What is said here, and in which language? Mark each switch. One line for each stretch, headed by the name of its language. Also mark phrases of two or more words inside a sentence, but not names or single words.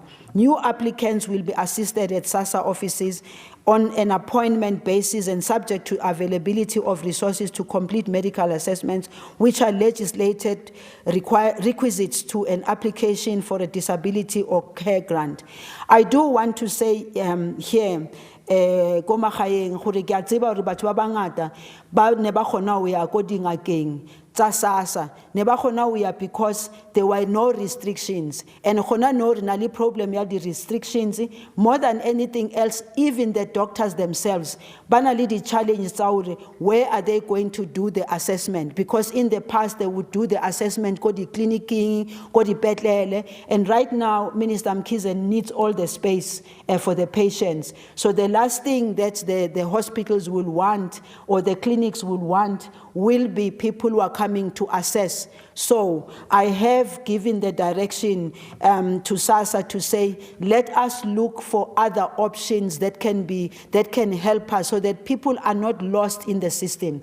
English: New applicants will be assisted at SASSA offices on an appointment basis and subject to availability of resources to complete medical assessments, which are legislated requisites to an application for a disability or care grant. I do want to say here,
Southern Sotho: ko magaeng gore ke a tseba gore batho ba bangata ba ne ba kgona ho ya ko dingakeng tsa SASSA ne ba kgona ho ya
English: because there were no restrictions, and
Southern Sotho: gona no re na le problem ya di restrictions.
English: More than anything else, even the doctors themselves
Southern Sotho: ba na le di challenges tsa hore
English: where are they going to do the assessment, because in the past they would do the assessment
Southern Sotho: ko di clinicing, ko di petlele,
English: and right now Minister Mkhize needs all the space for the patients. So the last thing that the hospitals will want or the clinics will want will be people who are coming to assess. So I have given the direction to SASSA to say, let us look for other options that can help us so that people are not lost in the system.